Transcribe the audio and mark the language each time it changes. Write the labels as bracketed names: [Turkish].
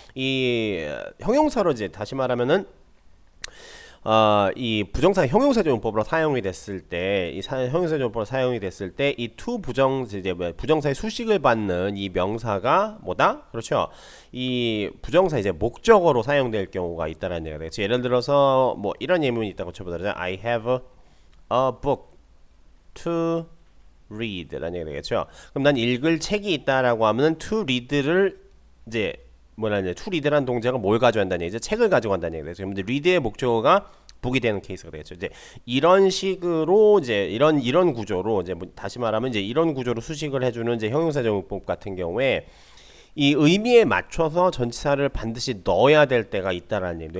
[Korean] 이 형용사로 이제 다시 말하면은 이 부정사 형용사적 용법으로 사용이 됐을 때, 형용사적 용법으로 사용이 됐을 때, 이 to 부정사의 수식을 받는 이 명사가 뭐다? 그렇죠. 이 부정사 이제 목적어로 사용될 경우가 있다라는 얘기가 되겠죠. 예를 들어서 뭐 이런 예문이 있다고 쳐보자. [English] I have a book to read라는 [Korean] 얘기가 되겠죠. 그럼 난 읽을 책이 있다라고 하면은 to read를 이제 뭐라냐, to read라는 동작은 뭘 가져간다는 얘기죠? 책을 가져간다는 얘기죠. 그럼 read의 목적어가 book이 되는 케이스가 되겠죠. 이제 이런 식으로 이제 이런 구조로 이제 다시 말하면 이제 이런 구조로 수식을 해주는 이제 형용사 정의법 같은 경우에 이 의미에 맞춰서 전치사를 반드시 넣어야 될 때가 있다라는 얘기입니다.